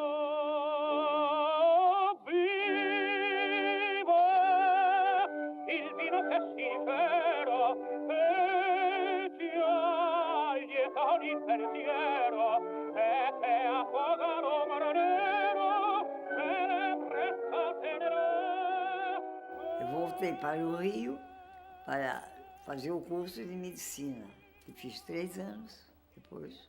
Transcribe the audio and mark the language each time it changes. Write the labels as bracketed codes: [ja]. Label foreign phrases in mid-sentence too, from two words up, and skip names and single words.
[it] Il vino che si fero e ci allieta ogni pensiero e che affoga l'ombre nero e le presta tenere. [pt] Eu voltei para o Rio para fazer o curso de medicina. E fiz 3 anos depois.